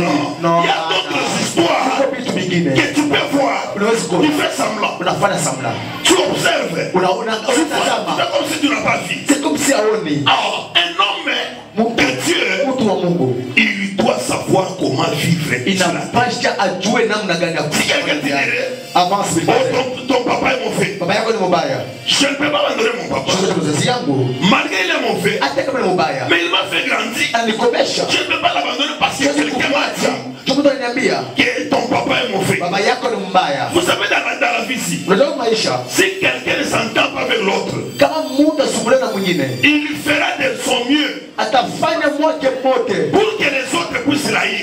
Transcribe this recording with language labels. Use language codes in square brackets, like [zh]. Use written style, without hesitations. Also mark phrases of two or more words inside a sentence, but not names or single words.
[fr] Il y a d'autres histoires que tu peux voir. Tu fais semblant. Tu observes. Tu fais comme si tu n'as pas vu. C'est comme si un homme de Dieu, il doit savoir savoir comment vivre. [sw] Inapasha ajue namna gani ya kuishi. [fr] Avance ton papa est mauvais. [sw] Baba yako ni mbaya. [fr] Je ne peux pas abandonner mon papa. Malgré il est mauvais. Mais il m'a fait grandir. Je ne peux pas l'abandonner parce que quelqu'un m'a dit que ton papa est mauvais. Vous savez dans la vie ici, si quelqu'un ne s'entend pas avec l'autre, il fera de son mieux pour que les autres puissent l'haïr.